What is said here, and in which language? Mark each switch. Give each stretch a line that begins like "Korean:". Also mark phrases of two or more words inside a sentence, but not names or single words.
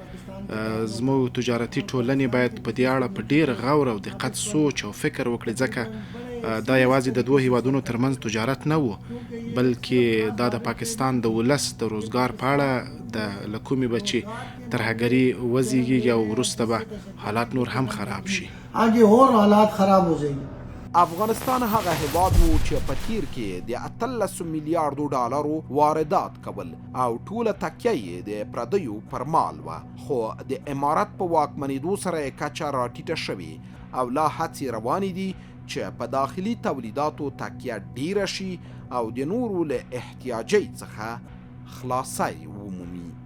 Pashto: زموږ تجارتي ټولنې باید په دې اړه په ډېر غور او دقت سوچ او فکر وکړي ځکه دا یوازې د 2 هیوادونو ترمنځ تجارت نه و بلکې دا د پاکستان د ولس د روزګار په اړه د له کومې به چې ترهګري وزیږي او وروسته به حالات نور هم خراب شي.
Urdu: آگے اور حالات خراب ہو جائیں گے.
Pashto: افغانستان هغه هیواد وو چې په تیر کې د 18 میلیارډو ډالرو واردات کول او ټوله تکیه یې د پردیو پر مال وه، خو د امارت په واکمنېدو سره یې کچه راټیټه شوې او لا هڅې روانې دي چې په داخلي تولیداتو تکیه ډیره شي او د نورو له احتیاجۍ څخه خلاصی ومومي.